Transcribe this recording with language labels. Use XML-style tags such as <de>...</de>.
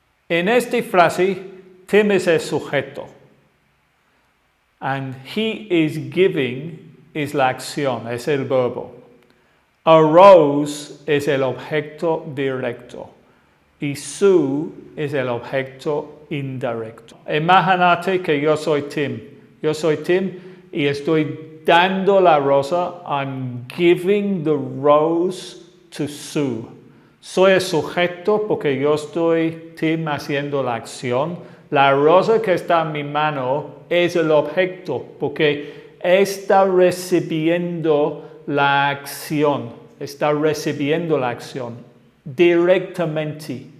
<es>En esta frase, Tim es el sujeto.</es> <en>And he is giving</en> <es>es la acción, es el verbo.</es> <en>A rose</en> <es>es el objeto directo. Y Sue es el objeto indirecto. Imagínate que yo soy Tim. Yo soy Tim y estoy dando la rosa.</es> <en>I'm giving the rose to Sue.</en> <es>Soy el sujeto porque yo estoy Tim haciendo la acción. La rosa que está en mi mano es el objeto porque está recibiendo la acción. Está recibiendo la acción directamente.</es>